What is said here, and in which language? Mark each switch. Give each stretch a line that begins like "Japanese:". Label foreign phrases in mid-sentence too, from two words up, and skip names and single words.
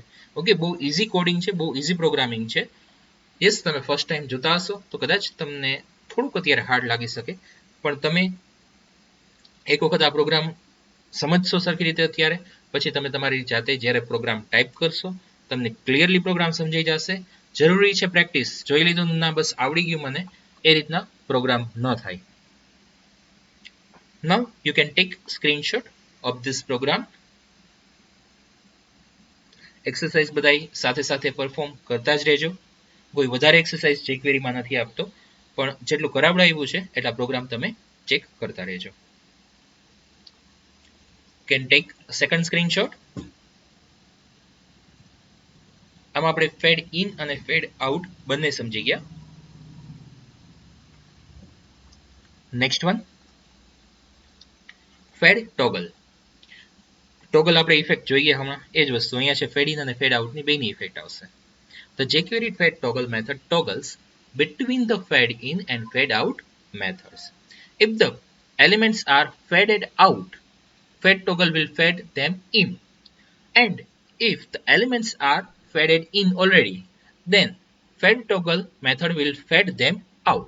Gujarati: ઓકે, બહુ
English: easy coding
Gujarati: છે, બહુ
English: easy programming
Gujarati: છે. યસ, તમે
English: first time
Gujarati: જોતા હશો તો કદાચ તમને થોડુંક અત્યારે હાર્ડ લાગી શકે, પણ તમે એક વખત આ પ્રોગ્રામ સમજશો સરખી રીતે અત્યારે, પછી તમે તમારી જાતે જ્યારે
English: program type
Gujarati: કરશો તમને
English: clearly program
Gujarati: સમજાઈ જશે. જરૂરી છે પ્રેક્ટિસ. જોઈ લીધું ના બસ આવડી ગયું મને, એ રીતના પ્રોગ્રામ ન થાય.
English: Now you can take screenshot of this program.
Gujarati: એક્સરસાઇઝ બધાય સાથે સાથે પરફોર્મ કરતા જ રહેજો. કોઈ વધારે એક્સરસાઇઝ jQuery માં નથી આપતો, પણ જેટલું કરાવડાવ્યું છે એટલા પ્રોગ્રામ તમે ચેક કરતા રહેજો.
English: Can take second screenshot.
Gujarati: આમાં આપણે
English: fade in
Gujarati: અને
English: fade out
Gujarati: બંને સમજી ગયા.
English: Next one, fade toggle.
Gujarati: ટોગલ આપણે ઇફેક્ટ જોઈએ હમણાં, એ જ વસ્તુ અહીંયા છે,
English: fade in
Gujarati: અને
English: fade outની
Gujarati: બેની ઇફેક્ટ આવશે.
English: The jQuery fed toggle method toggles between the fed in and fed out methods. If the elements are faded out, fed toggle will fed them in. And if the elements are faded in already, then fed toggle method will fed them out.